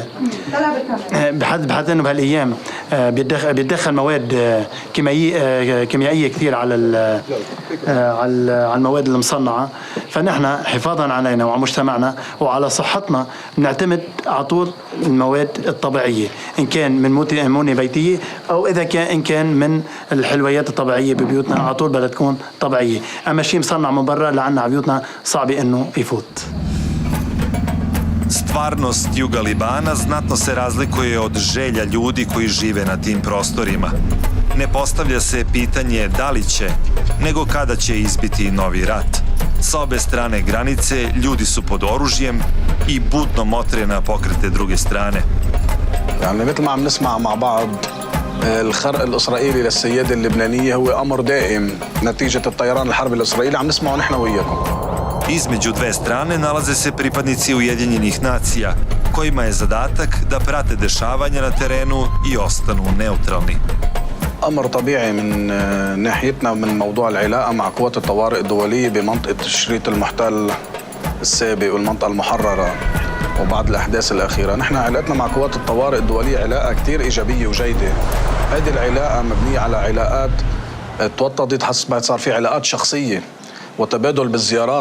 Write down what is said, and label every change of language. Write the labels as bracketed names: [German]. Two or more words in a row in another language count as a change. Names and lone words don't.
[Arabic] بحيث انه بهالايام بيتدخل مواد كيميائيه كثير على المواد المصنعه فنحن حفاظا علينا وعلى مجتمعنا وعلى صحتنا بنعتمد على طول المواد الطبيعيه ان كان من مونه بيتيه او اذا كان من الحلويات الطبيعيه ببيوتنا على طول بدها تكون طبيعيه. اما شيء مصنع من برا لعنا على بيوتنا صعب انه يفوت. [Serbian] Stvarnost juga Libana znatno se razlikuje od želja ljudi koji žive na tim prostorima. Ne postavlja se pitanje da li će, nego kada će izbiti novi rat. Sa obe strane granice ljudi su pod oružjem i budno motre na pokrete druge strane. [Arabic] يعني مثل ما عم نسمع مع بعض الخرق الإسرائيلي للسيادة اللبنانية هو أمر دائم نتيجة الطيران الحربي الإسرائيلي عم نسمعه نحن وياكم. [Serbian] Između dve strane nalaze se pripadnici Ujedinjenih nacija, kojima je zadatak da prate dešavanja na terenu i ostanu neutralni. [Arabic] أمر طبيعي من ناحيتنا من موضوع العلاقة مع قوات الطوارئ الدولية بمنطقة الشريط المحتل السابق والمنطقة المحررة وبعد الأحداث الأخيرة. نحن علاقتنا مع قوات الطوارئ الدولية علاقة كتير إيجابية وجيدة. هذه العلاقة مبنية على علاقات توطدت حسب صار في علاقات شخصية وتبادل بالزيارات.